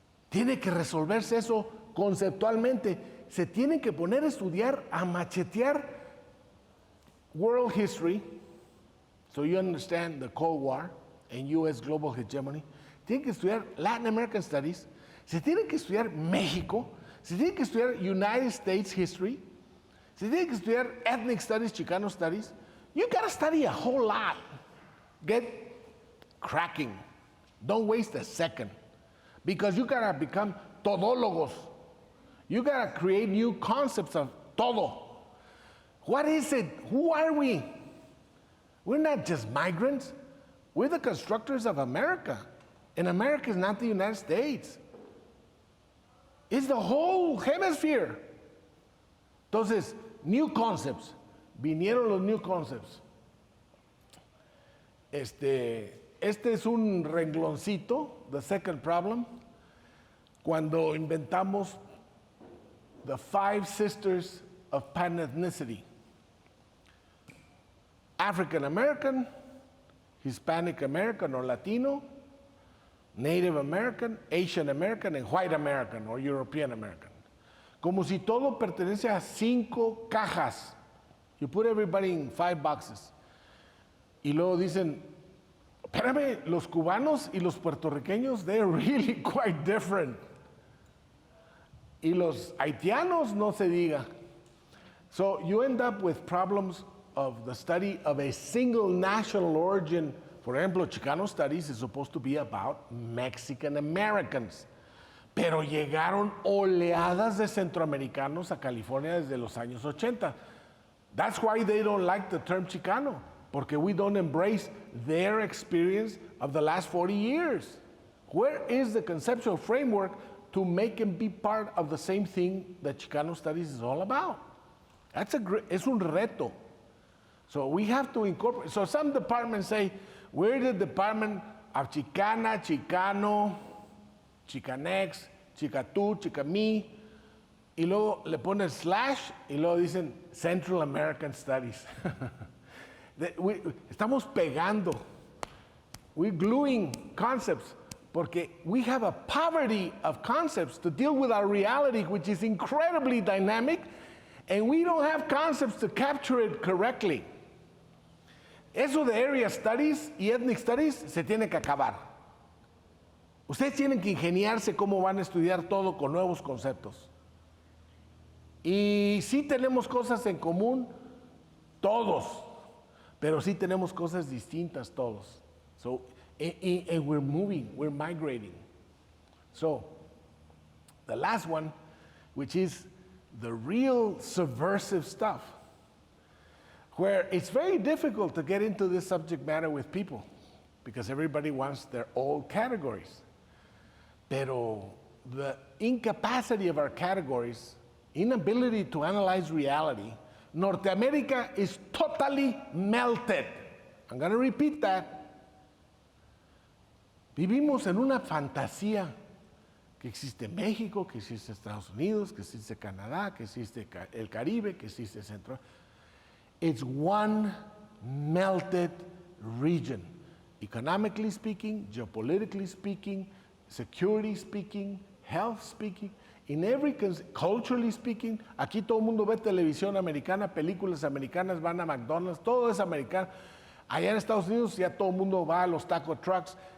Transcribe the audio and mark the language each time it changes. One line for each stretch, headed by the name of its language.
Spanish: Tiene que resolverse eso conceptualmente. Se tienen que poner a estudiar, a machetear
English: world history, so you understand the Cold War and U.S. global hegemony.
Spanish: Tienen que estudiar Latin American Studies. Se tiene que estudiar México. Se tiene que estudiar United States history. Se tiene que estudiar Ethnic Studies, Chicano Studies.
English: You gotta study a whole lot. Get cracking. Don't waste a second. Because you gotta become todólogos. You gotta create new concepts of todo. What is it? Who are we? We're not just migrants. We're the constructors of America. And America is not the United States. It's the whole hemisphere.
Spanish: Entonces,
English: new concepts.
Spanish: Vinieron los
English: new concepts.
Spanish: Este es un rengloncito,
English: the second problem,
Spanish: cuando inventamos
English: the 5 sisters of pan-ethnicity. African American, Hispanic American or Latino, Native American, Asian American, and White American or European American.
Spanish: Como si todo pertenece a 5 cajas.
English: You put everybody in 5 boxes.
Spanish: Y luego dicen, espérame, los cubanos y los puertorriqueños,
English: they're really quite different.
Spanish: Y los haitianos no se diga.
English: So you end up with problems of the study of a single national origin. For ejemplo, Chicano Studies is supposed to be about Mexican Americans.
Spanish: Pero llegaron oleadas de centroamericanos a California desde los años 80.
English: That's why they don't like the term Chicano,
Spanish: porque
English: we don't embrace their experience of the last 40 years. Where is the conceptual framework to make them be part of the same thing that Chicano Studies is all about?
Spanish: Es un reto.
English: So we have to incorporate. So some departments say, we're the department of Chicana, Chicano, Chicanex, Chicatú, Chicamí,
Spanish: y luego le ponen
English: slash
Spanish: y luego dicen
English: Central American Studies.
Spanish: Estamos pegando.
English: We're gluing concepts
Spanish: porque
English: we have a poverty of concepts to deal with our reality, which is incredibly dynamic, and we don't have concepts to capture it correctly.
Spanish: Eso de area studies y ethnic studies se tiene que acabar. Ustedes tienen que ingeniarse cómo van a estudiar todo con nuevos conceptos. Y sí tenemos cosas en común, todos, pero sí tenemos cosas distintas todos.
English: So, and we're moving, we're migrating. So, the last one, which is the real subversive stuff, where it's very difficult to get into this subject matter with people because everybody wants their old categories.
Spanish: Pero
English: the incapacity of our categories, inability to analyze reality, Norteamérica is totally melted. I'm going to repeat that.
Spanish: Vivimos en una fantasía que existe México, que existe Estados Unidos, que existe Canadá, que existe el Caribe, que existe Centro.
English: It's one melted region, economically speaking, geopolitically speaking, security speaking, health speaking, culturally speaking.
Spanish: Aquí todo el mundo ve televisión americana, películas americanas, van a McDonald's, todo es americano. Allá en Estados Unidos ya todo el mundo va a los taco trucks.